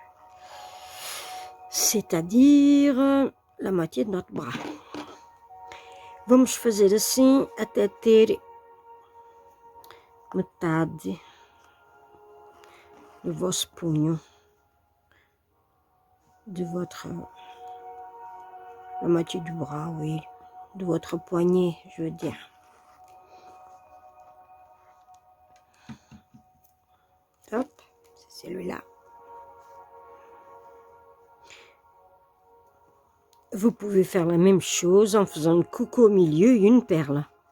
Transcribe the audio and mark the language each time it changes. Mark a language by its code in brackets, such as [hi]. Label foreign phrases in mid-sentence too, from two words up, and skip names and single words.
[fr] C'est-à-dire la moitié de notre bras. [pt] Vamos fazer assim até ter metade do vosso punho, [fr] de votre, la moitié du bras, oui, de votre poignet, je veux dire. Hop, c'est celui-là. Vous pouvez faire la même chose en faisant une coucou au milieu et une perle.